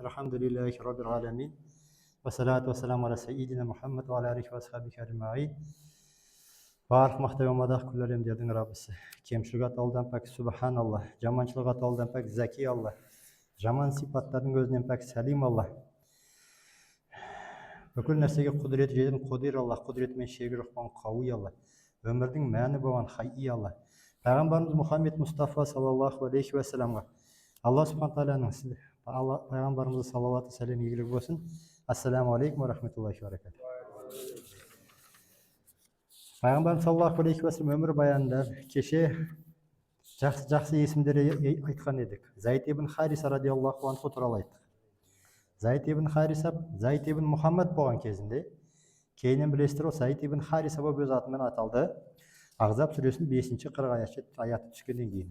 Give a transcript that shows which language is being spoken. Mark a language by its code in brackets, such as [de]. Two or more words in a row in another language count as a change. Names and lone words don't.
[ar] الحمد لله رب العالمين. والصلاة والسلام على سيدنا محمد وعلى آله وأصحابه أجمعين. [kk] Барлық мақтау мен мадақ күллі әлемдердің Раббысы. Кемшілік атаулыдан пәк Субханалла, жаманшылық атаулыдан пәк Заки Алла, жаман сипаттардың өзінен пәк Сәлим Алла. Бүкіл нәрсеге құдіреті жеткен Қудир Алла, құдіретімен шегі жоқ болған Қауи Алла, өмірдің мәні болған Хайи Алла. Пайғамбарымыз Мұхаммед Мұстафа [ar] صلى الله عليه وسلم [kk] Алла субхана тағаланың пайғамбарымызға салауаты сәлем игілігі болсын. [ar] السلام عليكم ورحمة الله وبركاته. [kk] Пайғамбарымыз [ar] صلى الله عليه وسلم [kk] өмір баянында кеше жақсы есімдер айтқан едік. Зайд ибн Хариса [ar] رضي الله عنه [kk] туралы айттық. Зайд ибн Хариса, Зайд ибн Мұхаммад болған кезінде, кейіннен білесіздер, Зайд ибн Хариса болып өз атымен аталды. Ахзаб сүресінің 5-40 аяты түскеннен кейін.